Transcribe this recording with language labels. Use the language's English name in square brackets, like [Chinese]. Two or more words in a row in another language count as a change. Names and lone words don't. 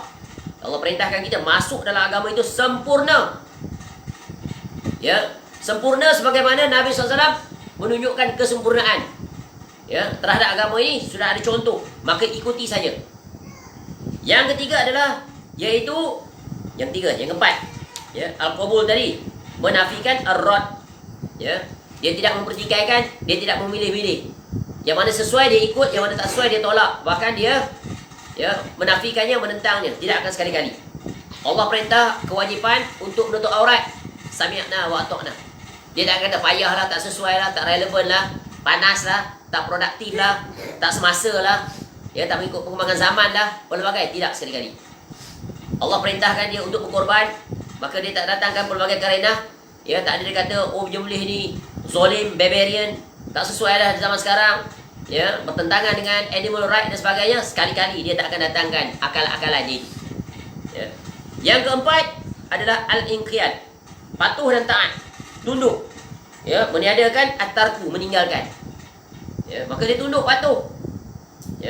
[Malay] Allah perintahkan kita masuk dalam agama itu sempurna. Ya, sempurna sebagaimana Nabi SAW menunjukkan kesempurnaan. Ya, terhadap agama ini sudah ada contoh, maka ikuti saja. Yang ketiga adalah yaitu yang keempat, ya, al-qabul tadi, menafikan ar-rad. Ya, dia tidak mempertikaikan, dia tidak memilih-milih. Yang mana sesuai dia ikut, yang mana tak sesuai dia tolak. Bahkan dia menafikannya, menentangnya, tidak akan sekali-kali. Allah perintah kewajipan untuk menutup aurat, [Arabic] سمعنا وأطعنا. [Malay] Dia tak kata payah lah, tak sesuai lah, tak relevan lah, panas lah, tak produktif lah, tak semasa lah, ya, tak mengikut perkembangan zaman lah, pelbagai. Tidak sekali-kali. Allah perintahkan dia untuk berkorban, maka dia tak datangkan pelbagai karenah. Ya, tak ada dia kata, oh jumlah ni zolim, barbarian, tak sesuai lah di zaman sekarang, ya, bertentangan dengan [English] animal right [Malay] dan sebagainya. Sekali-kali dia tak akan datangkan akal-akalan ini. Ya. Yang keempat adalah al-inqiyad, patuh dan taat, tunduk. Ya, meniadakan at-tarku, meninggalkan. Ya, maka dia tunduk, patuh. Ya.